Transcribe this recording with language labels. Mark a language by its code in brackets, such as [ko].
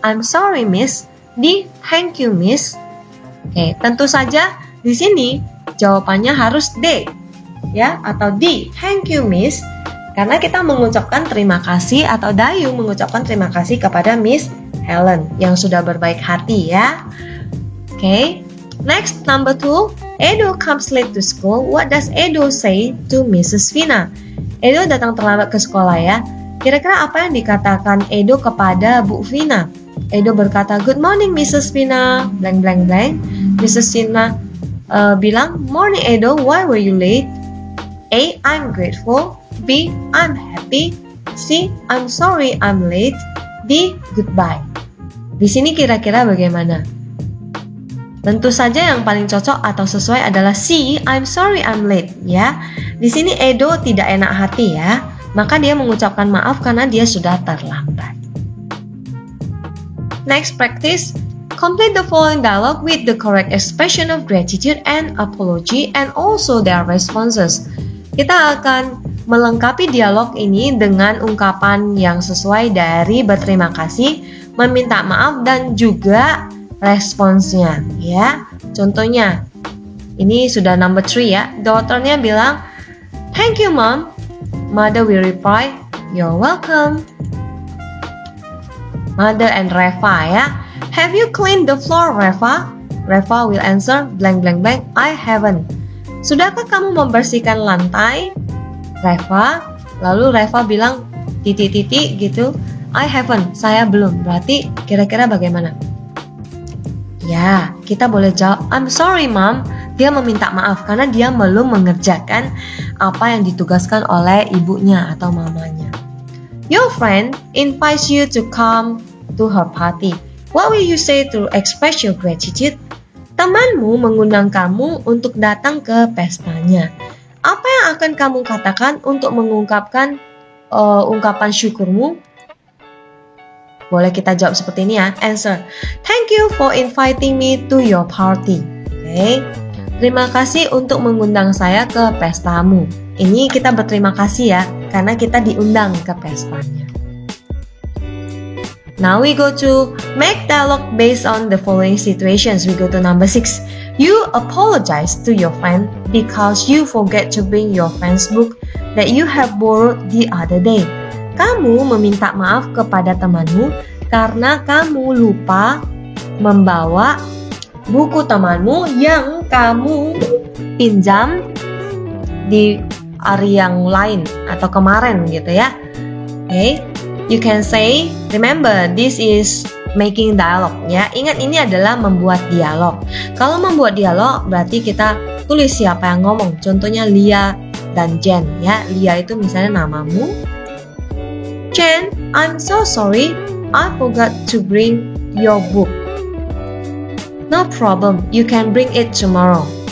[en] I'm sorry, Miss. D. Thank you, Miss. [id] Oke, tentu saja di sini jawabannya harus D, ya, atau D. [en] Thank you, Miss. [id] Karena kita mengucapkan terima kasih atau Dayu mengucapkan terima kasih kepada Miss Helen yang sudah berbaik hati ya. [en] Oke, next number 2. Edo comes late to school. What does Edo say to Mrs. Vina? [id] Edo datang terlambat ke sekolah ya. Kira-kira apa yang dikatakan Edo kepada Bu Vina? Edo berkata, [en] good morning Mrs. Vina, blank blank blank. Mrs. Vina bilang, morning Edo, why were you late? A. I'm grateful. B. I'm happy. C. I'm sorry I'm late. D. Goodbye. [id] Di sini kira-kira bagaimana? Tentu saja yang paling cocok atau sesuai adalah C. [en] I'm sorry I'm late [id] ya. Di sini Edo tidak enak hati ya, maka dia mengucapkan maaf karena dia sudah terlambat. [en] Next practice, complete the following dialogue with the correct expression of gratitude and apology and also their responses. [id] Kita akan melengkapi dialog ini dengan ungkapan yang sesuai dari berterima kasih, meminta maaf dan juga responsnya ya. Contohnya, ini sudah number 3 ya. [en] Daughternya bilang, thank you mom. Mother will reply, you're welcome. Mother and Reva ya. Have you cleaned the floor, Reva? Reva will answer, blank blank blank, I haven't. [id] Sudahkah kamu membersihkan lantai? Reva, lalu Reva bilang titik-titik gitu, [en] I haven't, [id] saya belum. Berarti kira-kira bagaimana? Ya, kita boleh jawab, [en] I'm sorry mom. [id] Dia meminta maaf karena dia belum mengerjakan apa yang ditugaskan oleh ibunya atau mamanya. [en] Your friend invites you to come to her party. What will you say to express your gratitude? [id] Temanmu mengundang kamu untuk datang ke pestanya. Apa yang akan kamu katakan untuk mengungkapkan ungkapan syukurmu? Boleh kita jawab seperti ini ya. [en] Answer. Thank you for inviting me to your party. Okay. [id] Terima kasih untuk mengundang saya ke pestamu. Ini kita berterima kasih ya, karena kita diundang ke pestanya. [en] Now we go to make dialogue based on the following situations. We go to number 6. You apologize to your friend because you forget to bring your friend's book that you have borrowed the other day. [id] Kamu meminta maaf kepada temanmu karena kamu lupa membawa buku temanmu yang kamu pinjam di hari yang lain atau kemarin gitu ya. [en] Okay, you can say, remember this is making dialogue ya. [id] Ingat ini adalah membuat dialog. Kalau membuat dialog berarti kita tulis siapa yang ngomong. Contohnya Lia dan Jen ya. Lia itu misalnya namamu. [en] Jen, I'm so sorry, I forgot to bring your book. No problem, you can bring it tomorrow.